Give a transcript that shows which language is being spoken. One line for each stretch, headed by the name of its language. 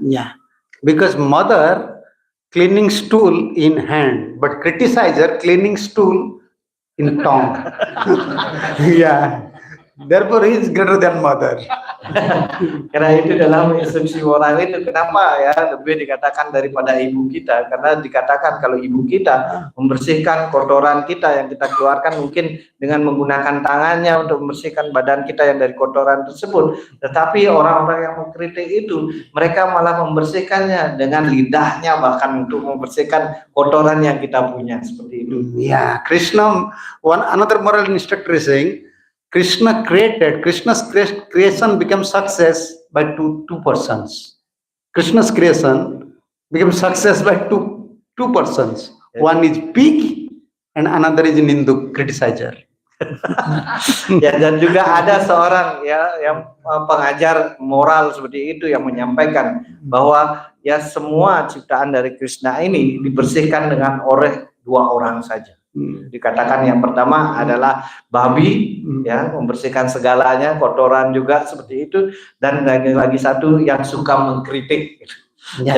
English: Yeah, because mother cleaning stool in hand, but criticizer cleaning stool in tongue. Yeah, therefore he is greater than mother.
Indonesian: Karena itu dalam instruksi moral itu kenapa ya lebih dikatakan daripada ibu kita, karena dikatakan kalau ibu kita membersihkan kotoran kita yang kita keluarkan mungkin dengan menggunakan tangannya untuk membersihkan badan kita yang dari kotoran tersebut, tetapi orang-orang yang mengkritik itu mereka malah membersihkannya dengan lidahnya, bahkan untuk membersihkan kotoran yang kita punya seperti itu.
English: Yeah, Krishna, another moral instructor is saying, Krishna's creation becomes success by two persons. Krishna's creation becomes success by two persons. Yes. One is pig and another is Nindu, criticizer.
Indonesian: Ya, dan juga ada seorang ya yang pengajar moral seperti itu yang menyampaikan bahwa ya semua ciptaan dari Krishna ini dibersihkan dengan oleh 2 orang saja. Dikatakan yang pertama adalah babi ya, membersihkan segalanya, kotoran juga seperti itu, dan lagi satu yang suka mengkritik. Ya.